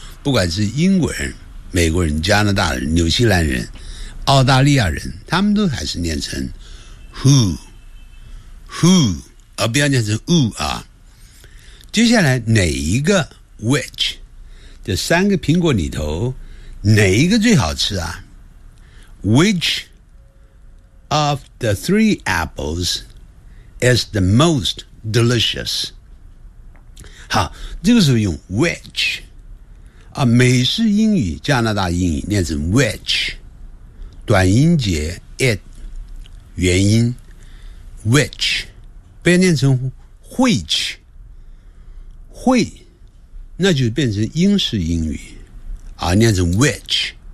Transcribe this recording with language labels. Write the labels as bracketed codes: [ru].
[zh] 不管是英国人、美国人、加拿大人、纽西兰人、澳大利亚人，他们都还是念成 who， 而不要念成 who 啊。接下来哪一个 which， 这三个苹果里头哪一个最好吃啊？ [en] Which of the three apples is the most delicious？ [zh] 好，这个时候用 which。啊，美式英语、加拿大英语念成 which， 短音节 it， 元音 which， 不要念成 which， 会，那就变成英式英语，啊，念成 which。